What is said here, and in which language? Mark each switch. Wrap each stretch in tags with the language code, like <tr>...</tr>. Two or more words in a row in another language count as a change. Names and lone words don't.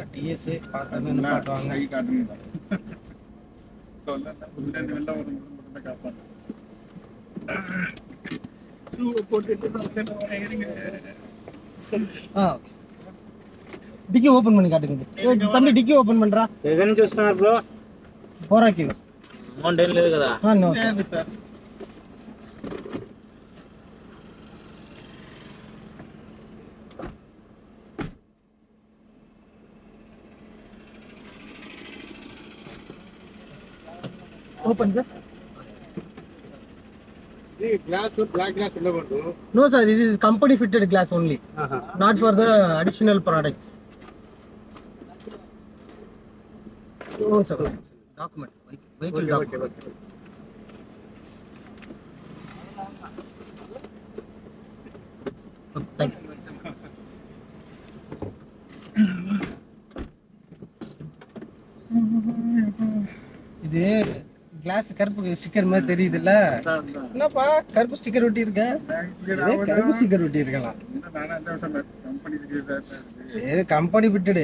<ta>டிஎஸ் பார்த்தா நிப்பாட்டுவாங்க. டிக்கி ஓபன் பண்ணி காட்டுங்க தம்பி. டிக்கி ஓபன் பண்றா.</ta> <te>ఏదైనా చూస్తున్నారు బ్రో?</te> <en>4 kilos</en> <te>అమౌంట్ ఏం లేదు కదా?</te> <en>No sir. Open sir.</en> <te>ఈ గ్లాస్</te> <en>black glass</en> <te>ఉండకూడదు.</te> <en>No sir, this is company fitted glass only, not for the additional products. No sir, document, vehicle document. Thank you.</en> <ta>இது கிளாஸ் கருப்பு ஸ்டிக்கர் மாதிரி தெரியுதுல்ல? என்னப்பா கருப்பு ஸ்டிக்கர் ஒட்டி இருக்க? கருப்பு ஸ்டிக்கர் ஒட்டி இருக்கலாம். இது</ta> <en>company fitted.</en>